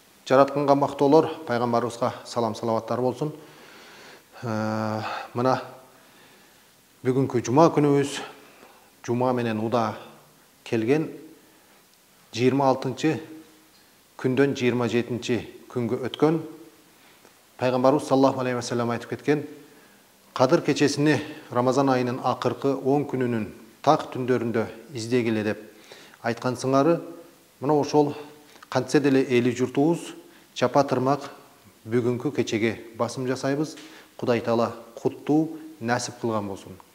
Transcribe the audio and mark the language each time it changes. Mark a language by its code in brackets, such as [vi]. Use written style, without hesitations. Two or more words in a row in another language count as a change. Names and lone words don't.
[ky] Жаратканга мактоолор, пайгамбарыбызга салам салаваттар болсун. Мына бүгүнкү жума күнүбүз, жума менен уда келген 26 күндөн 27 күнгө өткөн. Пайгамбарыбыз [ar] صلى الله عليه وسلم [ky] айтып кеткен, Кадыр кечесини Рамазан айынын акыркы 10 күнүнүн так түндөрүндө издегиле деп айткан сыңары, мына ошол кантсе деле эли журтубуз чапа тырмак бүгүнкү кечеге басым жасайбыз. Кудай Таала куттуу насип кылган болсун.